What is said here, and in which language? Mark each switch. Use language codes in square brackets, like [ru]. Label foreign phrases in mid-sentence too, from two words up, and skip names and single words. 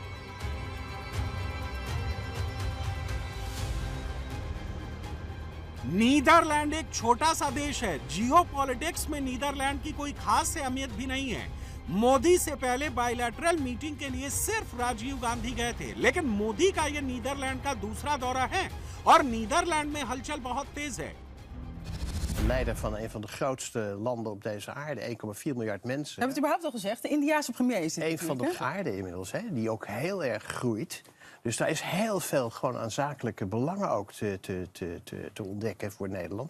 [hi] नीदरलैंड एक छोटा सा देश है। जियोपॉलिटिक्स में नीदरलैंड की कोई खास अहमियत भी नहीं है। मोदी से पहले [en] bilateral meeting [hi] के लिए सिर्फ राजीव गांधी गए थे, लेकिन मोदी का यह नीदरलैंड का दूसरा दौरा है और नीदरलैंड में हलचल बहुत तेज है। [nl] Leider van een van de grootste landen op deze aarde, 1,4 miljard mensen. Hebben we het überhaupt al gezegd? De Indiase premier is dit. Een van de aarde inmiddels, hè, die ook heel erg groeit. Dus daar is heel veel gewoon aan zakelijke belangen ook te ontdekken voor Nederland.